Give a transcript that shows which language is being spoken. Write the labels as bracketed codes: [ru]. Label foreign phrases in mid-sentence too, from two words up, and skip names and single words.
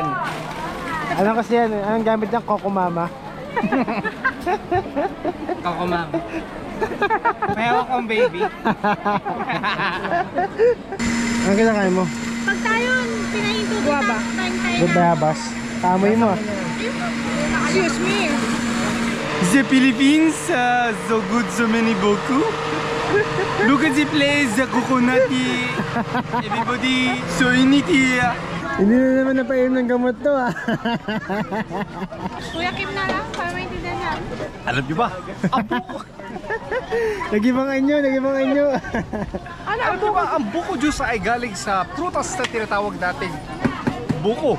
[tl] Ano kasi yan? Anong gamit niyang Coco Mama? Ako, ma'am. May hawak kong baby. Ano kinakain mo? Pag tayo pinahinto kita, kain tayo Good bayabas. Kamoy mo ah. [en] Excuse me! The Philippines, so good, so many beaucoup. Look at the place, the coconut, everybody, so unity. [tl] Hindi na naman napainom ng gamot to ah. Kuya Kim na lang, para maintindihan niya. Alam niyo ba? Nagibangan nyo. Alam niyo ba, ang buko juice ay galing sa prutas na tinatawag nating buko.